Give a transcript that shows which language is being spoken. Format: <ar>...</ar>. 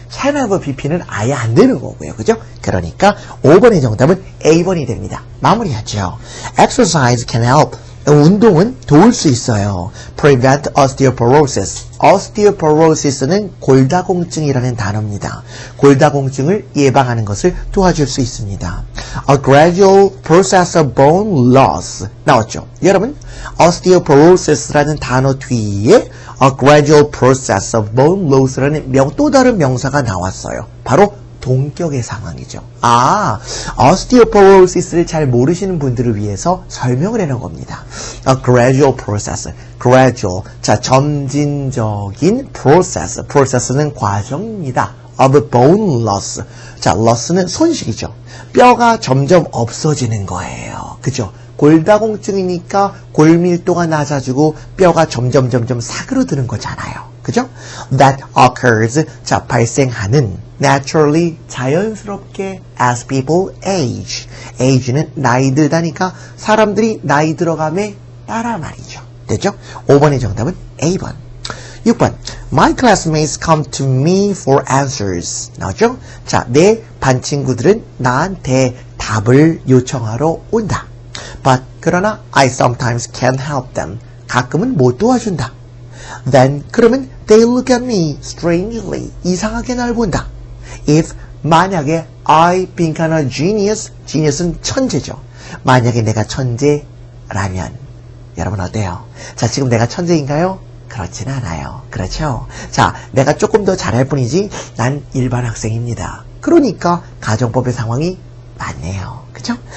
<ko>can have pp 는 아예 안 되는 거고요. 그죠? 그러니까 5번의 정답은 A번이 됩니다. 마무리하죠. Exercise can help. 운동은 도울 수 있어요.</ko> <en>Prevent osteoporosis.</en> <ko>osteoporosis는 골다공증이라는 단어입니다. 골다공증을 예방하는 것을 도와줄 수 있습니다.</ko> <en>A gradual process of bone loss.</en> <ko>나왔죠? 여러분, osteoporosis라는 단어 뒤에 a gradual process of bone loss 라는 또 다른 명사가 나왔어요. 바로 동격의 상황이죠. osteoporosis를 잘 모르시는 분들을 위해서 설명을 해놓은 겁니다.</ko> <en>A gradual process. gradual. 점진적인 process.</en> <ko>process는 과정입니다.</ko> <en>of bone loss. loss는 손실이죠.</en> <ko>뼈가 점점 없어지는 거예요. 그죠? 골다공증이니까 골밀도가 낮아지고 뼈가 점점 사그러드는 거잖아요.</ko> <en>그죠? That occurs. 발생하는 naturally, 자연스럽게 as people age.</en> <ko>age는 나이 들다니까 사람들이 나이 들어감에 따라 말이죠. 됐죠? 5번의 정답은 A번. 6번.</ko> <en>My classmates come to me for answers.</en> <ko>나오죠? 내 반 친구들은 나한테 답을 요청하러 온다.</ko> <en>But 그러나 I sometimes can't help them.</en> <ko>가끔은 못 도와준다.</ko> <en>Then 그러면 they look at me strangely.</en> <ko>이상하게 날 본다.</ko> <en>If 만약에 I become a genius.</en> <ko>genius는 천재죠. 만약에 내가 천재라면 여러분 어때요? 자, 지금 내가 천재인가요? 그렇지는 않아요. 그렇죠? 자, 내가 조금 더 잘할 뿐이지 난 일반 학생입니다. 그러니까 가정법의 상황이 맞네요. 그쵸?</ko>